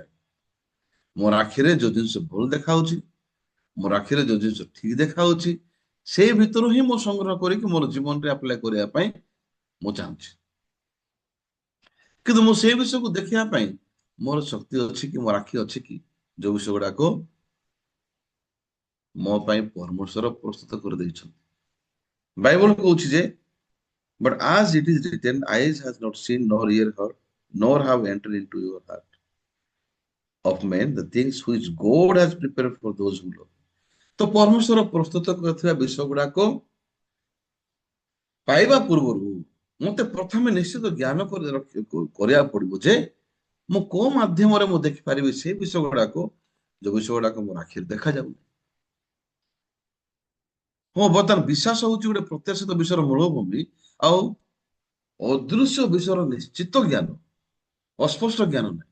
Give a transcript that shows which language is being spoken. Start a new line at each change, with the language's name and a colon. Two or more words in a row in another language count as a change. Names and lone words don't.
Odia: ମୋର ଆଖିରେ ଯୋଉ ଜିନିଷ ଭଲ ଦେଖାଯାଉଛି, ମୋର ଆଖିରେ ଯୋଉ ଜିନିଷ ଠିକ ଦେଖାଯାଉଛି, ସେଇ ଭିତରୁ ହିଁ ମୁଁ ସଂଗ୍ରହ କରିକି ମୋର ଜୀବନରେ ଆପ୍ଲାଏ କରିବା ପାଇଁ ମୁଁ ଚାହୁଁଛି। କିନ୍ତୁ ମୁଁ ସେଇ ବିଷୟକୁ ଦେଖିବା ପାଇଁ ମୋର ଶକ୍ତି ଅଛି କି, ମୋର ଆଖି ଅଛି କି, ଯୋଉ ବିଷୟ ଗୁଡାକ ମୋ ପାଇଁ ପରମେଶ୍ୱର ପ୍ରସ୍ତୁତ କରିଦେଇଛନ୍ତି। ବାଇବଲ କହୁଛି ଯେ,
English: but as it is written, eyes has not seen, nor ear heard, nor have entered into your heart of men the things which God has prepared for those who love.
Odia: ତ ପରମେଶ୍ୱର ପ୍ରସ୍ତୁତ କରିଥିବା ବିଷୟ ଗୁଡାକ ପାଇବା ପୂର୍ବରୁ ମତେ ପ୍ରଥମେ ନିଶ୍ଚିତ ଜ୍ଞାନ କରିବାକୁ ପଡିବ ଯେ ମୁଁ କୋଉ ମାଧ୍ୟମରେ ମୁଁ ଦେଖିପାରିବି ସେଇ ବିଷୟ ଗୁଡାକ, ଯୋଉ ବିଷୟ ଗୁଡାକ ମୋର ଆଖିରେ ଦେଖାଯାଉନି। ହଁ, ବର୍ତ୍ତମାନ ବିଶ୍ୱାସ ହଉଛି ଗୋଟେ ପ୍ରତ୍ୟାଶିତ ବିଷୟର ମୂଳଭୂମି, ଆଉ ଅଦୃଶ୍ୟ ବିଷୟର ନିଶ୍ଚିତ ଜ୍ଞାନ, ଅସ୍ପଷ୍ଟ ଜ୍ଞାନ ନାହିଁ।